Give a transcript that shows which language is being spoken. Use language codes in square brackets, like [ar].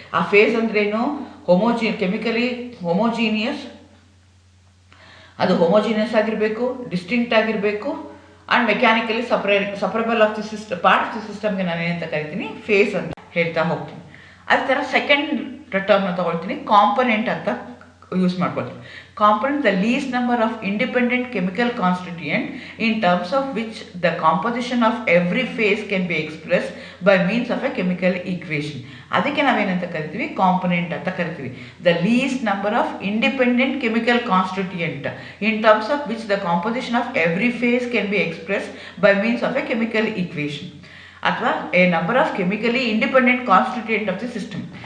[kn] ಆ ಫೇಸ್ ಅಂದ್ರೇನು, chemically homogeneous, ಅದು ಹೋಮೋಜೀನಿಯಸ್ ಆಗಿರಬೇಕು, ಡಿಸ್ಟಿಂಕ್ಟ್ ಆಗಿರಬೇಕು, and mechanically ಸಪರೇಬಲ್ of the part of the ಸಿಸ್ಟಮ್ಗೆ ನಾನು ಏನಂತ ಕರಿತೀನಿ, ಫೇಸ್ ಅಂತ ಹೇಳ್ತಾ ಹೋಗ್ತೀನಿ. ಅದೇ ಥರ ಸೆಕೆಂಡ್ ಟರ್ಮ್ನ ತೊಗೊಳ್ತೀನಿ, ಕಾಂಪೊನೆಂಟ್ ಅಂತ ಯೂಸ್ ಮಾಡ್ಕೊಳ್ತೀನಿ. [en] Component, the least number of independent chemical constituent in terms of which the composition of every phase can be expressed by means of a chemical equation. [kn] ಅದಕ್ಕೆ ನಾವೇನಂತ ಕರಿತೀವಿ, ಕಾಂಪೊನೆಂಟ್ ಅಂತ ಕರಿತೀವಿ. [en] The least number of independent chemical constituent in terms of which the composition of every phase can be express by means of a chemical equation. ಅಥವಾ a number of chemically independent constituent of the system.